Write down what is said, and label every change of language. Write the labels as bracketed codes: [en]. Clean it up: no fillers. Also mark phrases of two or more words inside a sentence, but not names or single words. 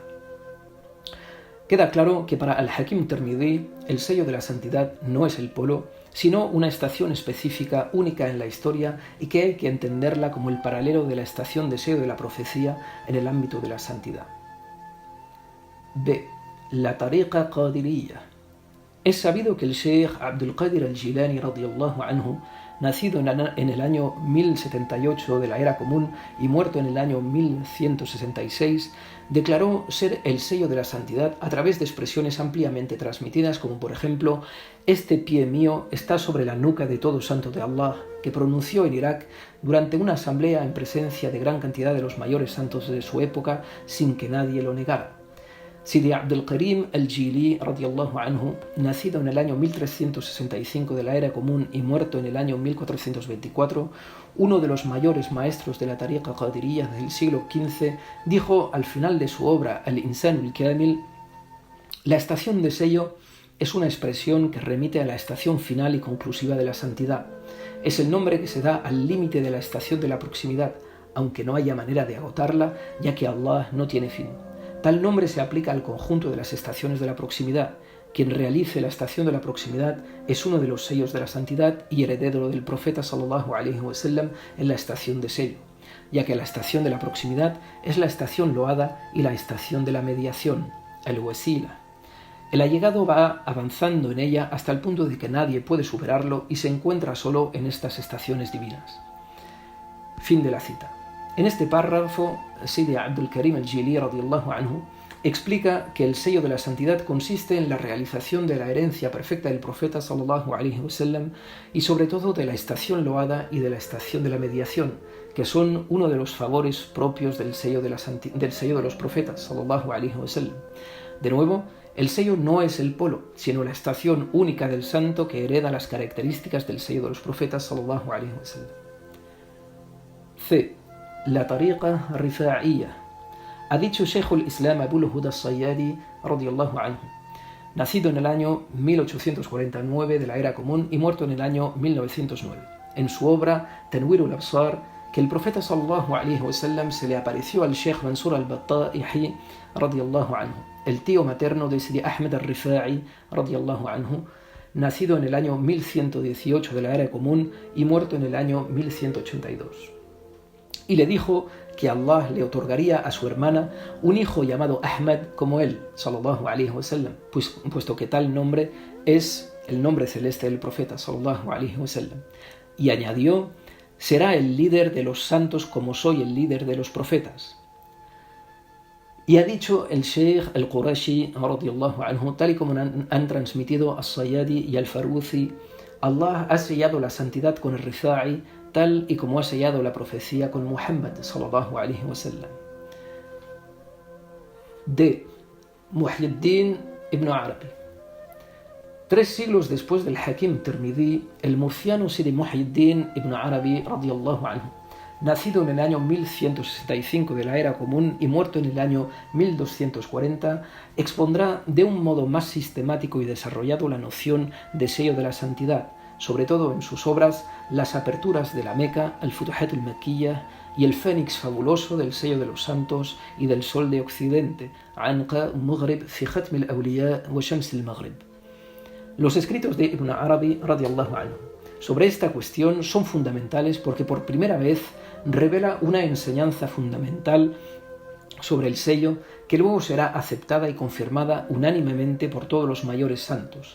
[es] Queda claro que para Al-Hakim Tirmidhi el sello de la santidad no es el polo, sino una estación específica única en la historia y que hay que entenderla como el paralelo de la estación de sello de la profecía en el ámbito de la santidad. B. La tariqa qadiriyya. Es sabido que el Sheikh Abdul Qadir al-Jilani [ar] رضي الله عنه, [es] nacido en el año 1078 de la era común y muerto en el año 1166, declaró ser el sello de la santidad a través de expresiones ampliamente transmitidas como por ejemplo: «Este pie mío está sobre la nuca de todo santo de Allah», que pronunció en Irak durante una asamblea en presencia de gran cantidad de los mayores santos de su época sin que nadie lo negara. Sidi Abdul Karim al-Jili [ar] رضي الله عنه, [es] nacido en el año 1365 de la era común y muerto en el año 1424, uno de los mayores maestros de la tariqa qadiriyya del siglo XV, dijo al final de su obra Al-Insan al-Kamil: «La estación de sello es una expresión que remite a la estación final y conclusiva de la santidad. Es el nombre que se da al límite de la estación de la proximidad, aunque no haya manera de agotarla, ya que Allah no tiene fin. Tal nombre se aplica al conjunto de las estaciones de la proximidad. Quien realice la estación de la proximidad es uno de los sellos de la santidad y heredero del profeta [ar] صلى الله عليه وسلم [es] en la estación de sello, ya que la estación de la proximidad es la estación loada y la estación de la mediación, el wasila. El allegado va avanzando en ella hasta el punto de que nadie puede superarlo y se encuentra solo en estas estaciones divinas». Fin de la cita. En este párrafo, Sidi Abdul Karim al-Jili [ar] رضي الله عنه [es] explica que el sello de la santidad consiste en la realización de la herencia perfecta del profeta [ar] صلى الله عليه وسلم [es] y sobre todo de la estación loada y de la estación de la mediación, que son uno de los favores propios del sello de los profetas [ar] صلى الله عليه وسلم. [es] De nuevo, el sello no es el polo, sino la estación única del santo que hereda las características del sello de los profetas [ar] صلى الله عليه وسلم. [es] C. La tariqa rifa'iyya. Ha dicho Sheikh al-Islam Abul Huda al-Sayyadi [ar] رضي الله عنه, [es] nacido en el año 1849 de la era común y muerto en el año 1909, en su obra Tanwir al-Absar, que el profeta [ar] صلى الله عليه وسلم [es] se le apareció al Sheikh Mansur al-Batta'i [ar] رضي الله عنه, [es] el tío materno de Sidi Ahmed al-Rifa'i [ar] رضي الله عنه, [es] nacido en el año 1118 de la era común y muerto en el año 1182. Y le dijo que Allah le otorgaría a su hermana un hijo llamado Ahmad como él, [ar] صلى الله عليه وسلم, [es] puesto que tal nombre es el nombre celeste del profeta, [ar] صلى الله عليه وسلم. [es] Y añadió: «Será el líder de los santos como soy el líder de los profetas». Y ha dicho el Sheikh al-Qurashi [ar] رضي الله عنه, [es] tal y como han transmitido al-Sayyadi y al-Faruzi: Allah ha sellado la santidad con el Rifa'i, tal y como ha sellado la profecía con Muhammad [ar] صلى الله عليه وسلم. [es] D. Muhyiddin ibn Arabi. 3 siglos después del Hakim Tirmidhi, el murciano Sidi Muhyiddin ibn Arabi [ar] رضي الله عنه, [es] nacido en el año 1165 de la era común y muerto en el año 1240, expondrá de un modo más sistemático y desarrollado la noción de sello de la santidad, sobre todo en sus obras Las aperturas de la Meca, Al-Futuhat al-Makkiyya, y El Fénix fabuloso del sello de los santos y del sol de Occidente, Anqa Maghrib fi Khatm al-Awliya wa Shams al-Maghrib. Los escritos de Ibn Arabi [ar] رضي الله عنه [es] sobre esta cuestión son fundamentales porque por primera vez revela una enseñanza fundamental sobre el sello que luego será aceptada y confirmada unánimemente por todos los mayores santos.